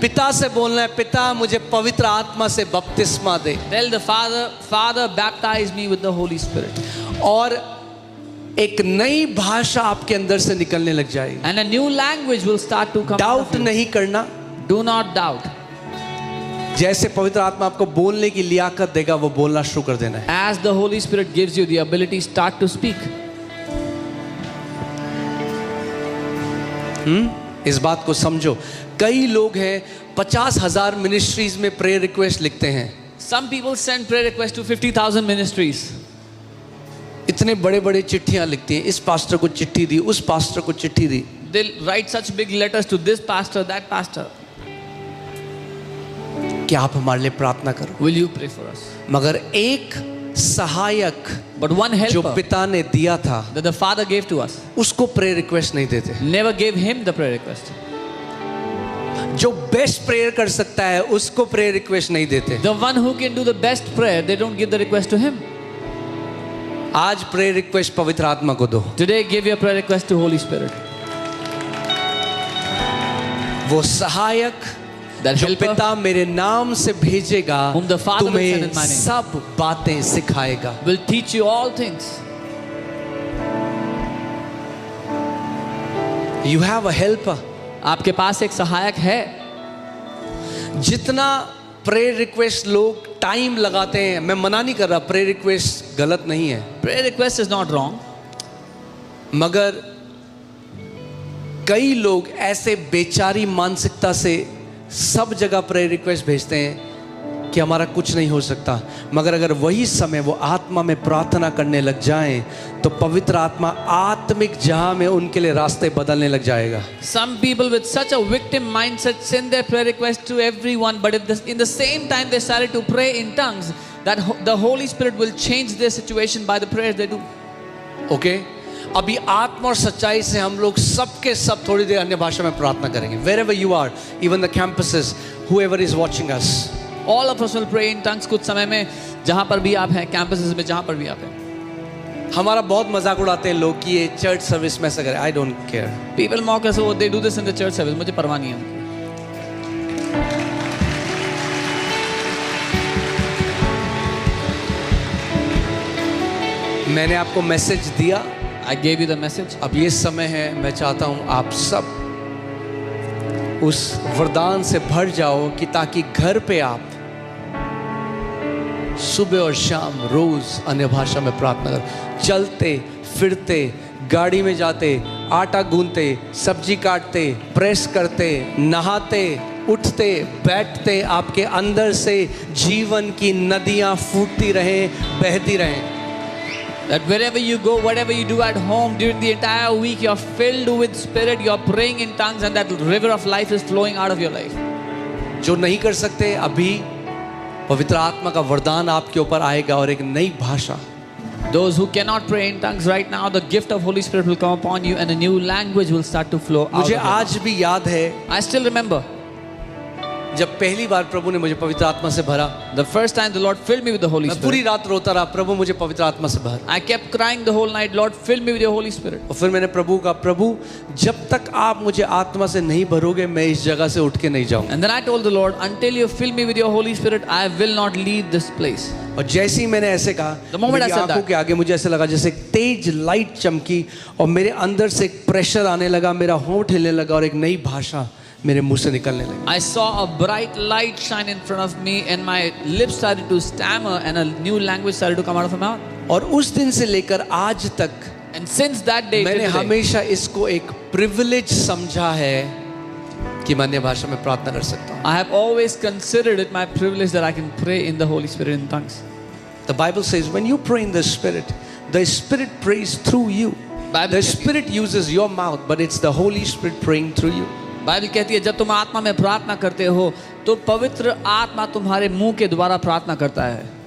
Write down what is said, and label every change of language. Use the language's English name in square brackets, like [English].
[Hindi] पिता से बोलना है, पिता मुझे पवित्र आत्मा से बपतिस्मा दे। [English] Tell the Father, baptize me with the Holy Spirit. [Hindi] और एक नई भाषा आपके अंदर से निकलने लग जाएगी। [English] And a new language will start to come out doubt of you. [Hindi] नहीं करना। [English] Do not doubt. [Hindi] जैसे पवित्र आत्मा आपको बोलने की लियाकत देगा, वो बोलना शुरू कर देना है। [English] As the Holy Spirit gives you the ability, start to speak. [Hindi] इस बात को समझो। कई लोग हैं 50,000 मिनिस्ट्रीज में प्रेयर रिक्वेस्ट लिखते हैं। [English] Some people send prayer requests to 50,000 ministries. [Hindi] इतने बड़े बड़े चिट्ठियां लिखती हैं, इस पास्टर को चिट्ठी दी, उस पास्टर को चिट्ठी दी। [English] They'll write such big letters to this pastor, that pastor. [Hindi] क्या आप हमारे लिए प्रार्थना करो? [English] Will you pray for us? [Hindi] मगर एक सहायक [English] But one [Hindi] जो [English] helper [Hindi] पिता ने दिया था, [English] that the Father gave to us, [Hindi] उसको प्रेयर रिक्वेस्ट नहीं देते। [English] never gave him the prayer request. [Hindi] जो बेस्ट प्रेयर कर सकता है, उसको प्रेयर रिक्वेस्ट नहीं देते। [English] The one who can do the best prayer, they don't give the request to him. [Hindi] आज प्रेयर रिक्वेस्ट पवित्र आत्मा को दो। [English] Today, give your prayer request to Holy Spirit. [Hindi] वो सहायक [English] That [Hindi] जो [English] helper [Hindi] पिता मेरे नाम से भेजेगा, [English] whom the Father will send [Hindi] तुम्हें [English] in my name. [Hindi] सब बातें सिखाएगा। [English] will teach you all things. You have a helper. [Hindi] आपके पास एक सहायक है। जितना प्रेयर रिक्वेस्ट लोग टाइम लगाते हैं, मैं मना नहीं कर रहा, प्रेयर रिक्वेस्ट गलत नहीं है, [English] Prayer request is not wrong. [Hindi] मगर कई लोग ऐसे बेचारी मानसिकता से सब जगह प्रेयर रिक्वेस्ट भेजते हैं कि हमारा कुछ नहीं हो सकता, मगर अगर वही समय वो आत्मा में प्रार्थना करने लग जाएं तो पवित्र आत्मा आत्मिक जहां में उनके लिए रास्ते बदलने लग जाएगा। [English] Some people with such a victim mindset send their prayer requests to everyone, but in the same time they started to pray in tongues, that the Holy Spirit will change their situation by the prayers they do. [Hindi] Okay अभी आत्मा और सच्चाई से हम लोग सबके सब थोड़ी देर अन्य भाषा में प्रार्थना करेंगे। [English] Wherever you are, even the campuses, whoever is watching us, All of us will pray in tongues [Hindi] कुछ समय में, जहां पर भी आप हैं, campuses में जहां पर भी आप हैं। हमारा बहुत मजाक उड़ाते हैं लोग कि ये चर्च सर्विस में ऐसा करे। [English] I don't care. People mock us, oh, they do this in the church service. [Hindi] मुझे परवाह नहीं है। मैंने आपको मैसेज दिया, [English] I gave you the message. [Hindi] अब ये समय है, मैं चाहता हूं आप सब उस वरदान से भर जाओ कि ताकि घर पे आप सुबह और शाम रोज अन्य भाषा में प्रार्थना करो। चलते फिरते, गाड़ी में जाते, आटा गूंथते, सब्जी काटते, प्रेस करते, नहाते, उठते, बैठते, आपके अंदर से जीवन की नदियां फूटती रहें, बहती रहें। [English] That wherever you go, whatever you do at home, during the entire week, you're filled with Spirit, you're praying in tongues, and that river of life is flowing out of your life. [Hindi] जो नहीं कर सकते, अभी पवित्र आत्मा का वरदान आपके ऊपर आएगा और एक नई भाषा। [English] Those who cannot pray in tongues right now, the gift of Holy Spirit will come upon you, and a new language will start to flow out [Hindi] मुझे [English] of you. [Hindi] आज भी याद है [English] I still remember [Hindi] जब पहली बार प्रभु ने मुझे पवित्र आत्मा से भरा, [English] the first time the Lord filled me with the Holy [Hindi] मैं पूरी [English] Spirit. [Hindi] रात रोता रहा, प्रभु मुझे पवित्र आत्मा से भर। [English] I kept crying the whole night, Lord, fill me with your Holy Spirit. [Hindi] और फिर मैंने प्रभु का, प्रभु जब तक आप मुझे आत्मा से नहीं भरोगे मैं इस जगह से उठ के नहीं जाऊंगा। [English] And then I told the Lord, until you fill me with your Holy Spirit, I will not leave this place. [Hindi] और जैसे ही मैंने ऐसे कहा, [English] The moment [Hindi] मेरी [English] I said [Hindi] आंखों [English] that, [Hindi] के आगे मुझे ऐसे लगा जैसे एक तेज लाइट चमकी और मेरे अंदर से एक प्रेशर आने लगा, मेरा होंठ हिलने लगा और एक नई भाषा मेरे मुंह से निकलने लगी। [English] I saw a bright light shine in front of me, and my lips started to stammer, and a new language started to come out of my mouth. [Hindi] और उस दिन से लेकर आज तक [English] And since that day, till [Hindi] मैंने [English] today, [Hindi] हमेशा इसको एक प्रिविलेज समझा है कि मैं अन्य भाषा में प्रार्थना कर सकता हूँ। [English] I have always considered it my privilege that I can pray in the Holy Spirit in tongues. The Bible says when you pray in the Spirit prays through you. The Spirit uses your mouth, but it's the Holy Spirit praying through you. [Hindi] Bible कहती है जब तुम आत्मा में प्रार्थना करते हो तो पवित्र आत्मा तुम्हारे मुंह के द्वारा प्रार्थना करता है।